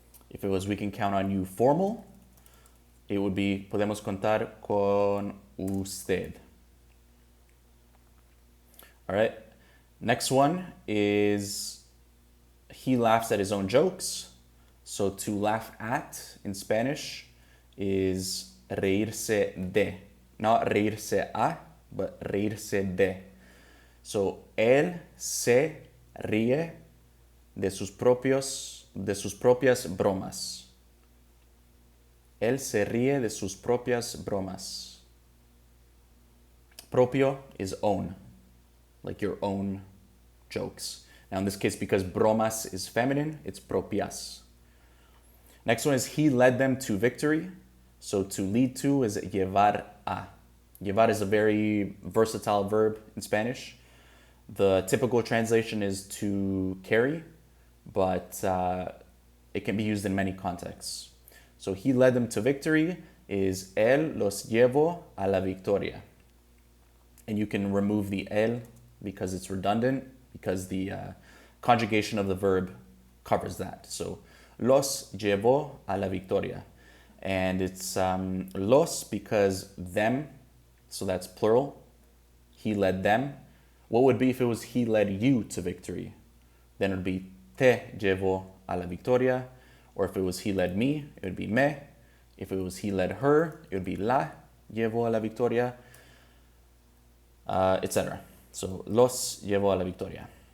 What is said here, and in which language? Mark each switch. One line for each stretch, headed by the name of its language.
English: If it was we can count on you formal, it would be
Spanish: podemos contar con usted.
English: All right. Next one is he laughs at his own jokes. So to laugh at in Spanish is reírse de.
Spanish: Not reírse a, but reírse de. So él se ríe de sus propias bromas. Él se ríe de sus propias bromas.
English: Propio is own, like your own jokes. Now in this case, because bromas is feminine, it's propias. Next one is he led them to victory. So to lead to is llevar a. Llevar is a very versatile verb in Spanish. The typical translation is to carry, but it can be used in many contexts. So he led them to victory is
Spanish: él los llevó a la victoria.
English: And you can remove the él because it's redundant, because the conjugation of the verb covers that.
Spanish: So los llevó a la victoria.
English: And it's los because them, so that's plural. He led them. What would be if it was he led you to victory? Then it would be
Spanish: te llevó a la victoria.
English: Or if it was he led me, it would be me. If it was he led her, it would be
Spanish: la llevó a la victoria,
English: etc. So
Spanish: los llevó a la victoria.